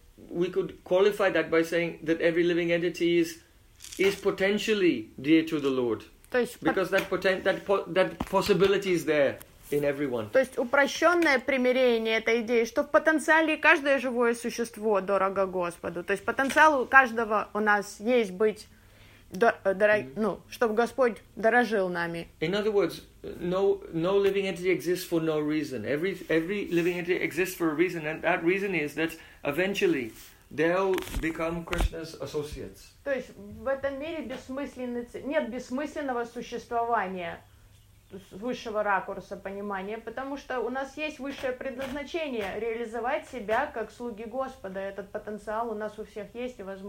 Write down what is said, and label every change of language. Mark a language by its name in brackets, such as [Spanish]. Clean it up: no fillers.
[English] We could qualify that by saying that every living entity is potentially dear to the Lord. [Russian] То есть, [English] because that possibility is there. In everyone. [Russian] То есть упрощенное примирение этой идеи, что в потенциале каждое живое существо дорого Господу. То есть потенциал у каждого у нас есть быть, ну, чтобы Господь дорожил нами. [English] In other words, no living entity exists for no reason. Every living entity exists for a reason, and that reason is that eventually they'll become Krishna's associates. [Russian] То есть в этом мире нет бессмысленного существования. Высшего ракурса понимания, потому что у нас есть высшее предназначение реализовать себя как слуги Господа. Этот потенциал у нас у всех есть и